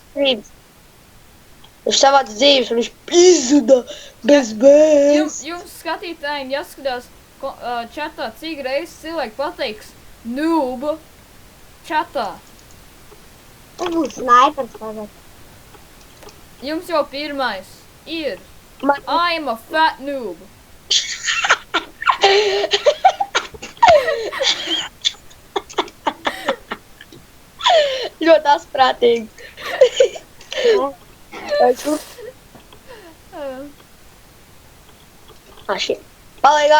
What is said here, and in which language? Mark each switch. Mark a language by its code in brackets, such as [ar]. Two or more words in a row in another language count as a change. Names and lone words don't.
[lv] Viņš savāc dzīves un viņš izzuda bez bēs. Jums skatītājiem jāskatās čatā, cik reizes cilvēki pateiks noob čatā. Tas būs snaipers tagad. Jums jau pirmais ir. Man [en] I'm a fat noob. [lv] ļoti asprātīgi. Vai šur? Šī. Palīgā.